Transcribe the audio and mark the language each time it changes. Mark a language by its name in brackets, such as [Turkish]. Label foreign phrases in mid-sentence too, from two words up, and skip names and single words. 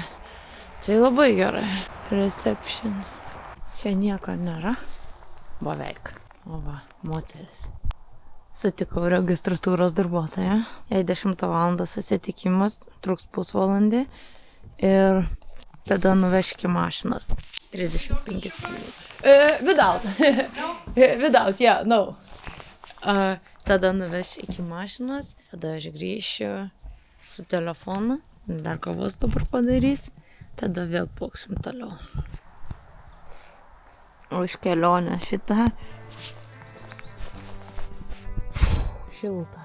[Lithuanian] Tai labai gerai. Reception. Čia nieko nėra. Beveik. O va, moteris. Sutikau registratūros darbuotoją. Jei 10 valandą susitikimas, truks pusvalandį. Ir tada nuveš iki mašinos. 35 km. [English] Without. Without, yeah, no. [Lithuanian] Tada nuveš iki mašinos, tada aš grįšiu su telefonu, dar kavos dabar padarys, tada vėl plauksim toliau. Už kelionę šitą. Šilta.